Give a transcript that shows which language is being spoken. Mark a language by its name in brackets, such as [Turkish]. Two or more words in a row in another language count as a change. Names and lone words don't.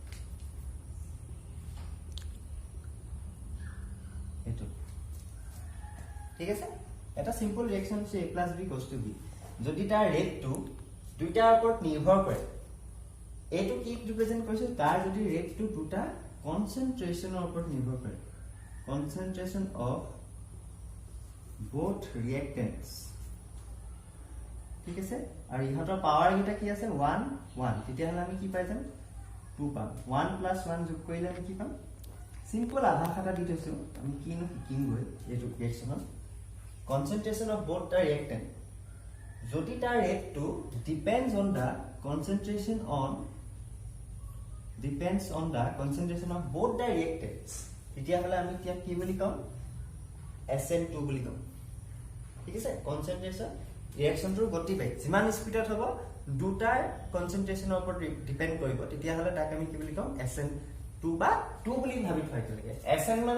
[Assamese] এটো ঠিক আছে এটা [English] simple reaction [Assamese] আছে [English] A + B goes to B [Assamese] যদি তাৰ ৰেটটো দুইটাৰ ওপৰত নিৰ্ভৰ কৰে এটো কি ৰিপ্ৰেজেন্ট কৰিছে তাৰ যদি ৰেটটো দুটা কনসেন্ট্ৰেচনৰ ওপৰত নিৰ্ভৰ কৰে [English] concentration of both reactants [Assamese] ঠিক আছে আৰু ইহতৰ পাৱাৰ গিটা কি আছে 1 1 তেতিয়া হলে আমি কি পাই যাম 2 পাম 1 + 1 যোগ কৰিলে আমি কি পাম সিম্পল আধা খাতা দি থৈছো আমি কিনো শিকিম গৈ এটো ৰিঅ্যাকশনৰ [English] concentration of both the reactant [Assamese] যদি তাৰ ৰেটটো [English] depends on the concentration of both the reactants [Assamese] তেতিয়া হলে আমি কি বুলি কম SN2 বুলি কম ঠিক আছে কনসেন্ট্ৰেচন ৰিঅ্যাকশনটোৰ গতিবেগ যিমান স্পিডত হ'ব দুটাৰ কনসেন্ট্ৰেচনৰ ওপৰত ডিপেন্ড কৰিব তেতিয়া হলে তাক আমি কি বুলি কম SN2 বা 2 বুলি ভাবি থৈ লাগে SN মানে